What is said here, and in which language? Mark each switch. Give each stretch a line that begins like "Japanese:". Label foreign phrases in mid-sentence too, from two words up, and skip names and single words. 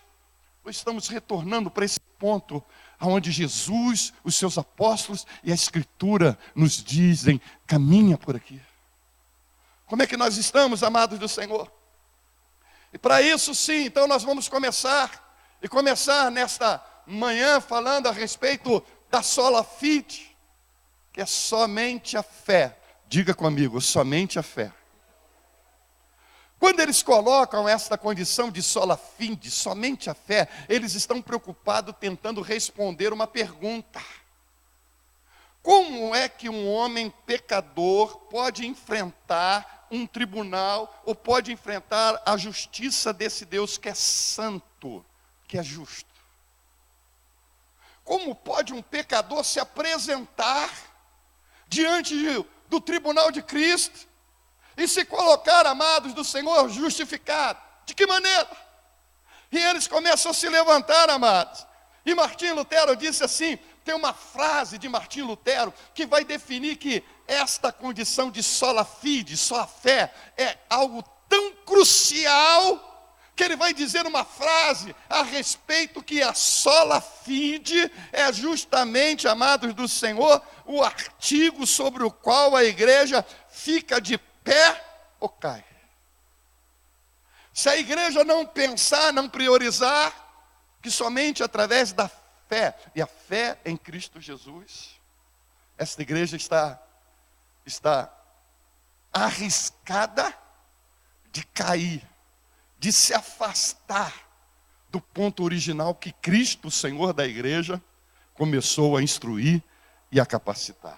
Portuguese: Ou estamos retornando para esse ponto onde Jesus, os seus apóstolos e a Escritura nos dizem: caminha por aqui. Como é que nós estamos, amados do Senhor? E para isso sim, então nós vamos começar nesta manhã falando a respeito da
Latin: sola fide,
Portuguese: que é somente a fé. Diga comigo, somente a fé. Quando eles colocam esta condição de
Latin: sola fide,
Portuguese: somente a fé, eles estão preocupados tentando responder uma pergunta: como é que um homem pecador pode enfrentar um tribunal, ou pode enfrentar a justiça desse Deus que é santo, que é justo? Como pode um pecador se apresentar diante do tribunal de Cristo e se colocar, amados do Senhor, justificado? De que maneira? E eles começam a se levantar, amados. E Martim Lutero disse assim, tem uma frase de Martim Lutero que vai definir que esta condição de
Latin: sola fide,
Portuguese: só a fé, é algo tão crucial, que ele vai dizer uma frase a respeito que a
Latin: sola fide
Portuguese: é justamente, amados do Senhor, o artigo sobre o qual a igreja fica de pé ou cai. Se a igreja não pensar, não priorizar, que somente através da fé, e a fé em Cristo Jesus, esta igreja está arriscada de cair, de se afastar do ponto original que Cristo, o Senhor da igreja, começou a instruir e a capacitar.